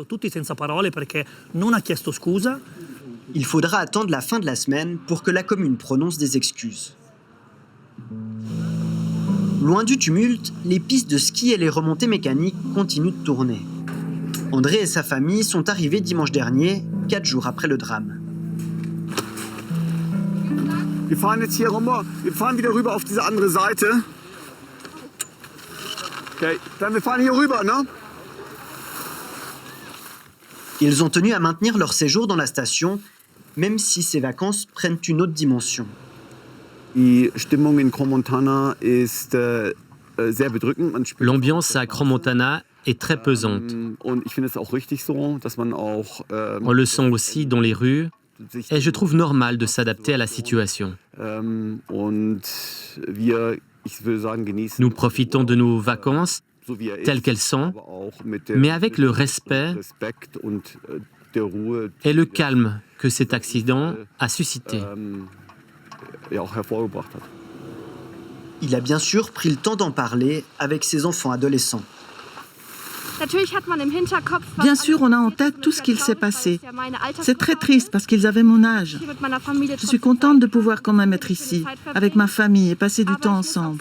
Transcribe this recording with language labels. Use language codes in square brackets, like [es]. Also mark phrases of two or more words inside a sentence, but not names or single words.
[fr] Il faudra attendre la fin de la semaine pour que la commune prononce des excuses. Loin du tumulte, les pistes de ski et les remontées mécaniques continuent de tourner. André et sa famille sont arrivés dimanche dernier, 4 jours après le drame. [de] Wir fahren jetzt hier rüber. Wir fahren wieder rüber auf diese andere Seite. Okay, dann wir fahren hier rüber, ne? [fr] Ils ont tenu à maintenir leur séjour dans la station, même si ces vacances prennent une autre dimension. [de] Die Stimmung in Crans-Montana ist sehr bedrückend. [fr] L'ambiance à Crans-Montana est très pesante. [de] Und ich finde es auch richtig so, dass man auch [fr] On le sent aussi dans les rues, et je trouve normal de s'adapter à la situation. [de] und wir, ich würde sagen, genießen [fr] Nous profitons de nos vacances [de] so wie er [fr] telles [de] ist, [fr] qu'elles sont, [de] aber auch mit der, [fr] mais avec le respect [de] Respekt und der Ruhe, [fr] et le calme que cet accident a suscité. [de] ja auch hervorgebracht hat. [fr] Il a bien sûr pris le temps d'en parler avec ses enfants adolescents. Bien sûr, on a en tête tout ce qu'il s'est passé. C'est très triste parce qu'ils avaient mon âge. Je suis contente de pouvoir quand même être ici, avec ma famille et passer du temps ensemble.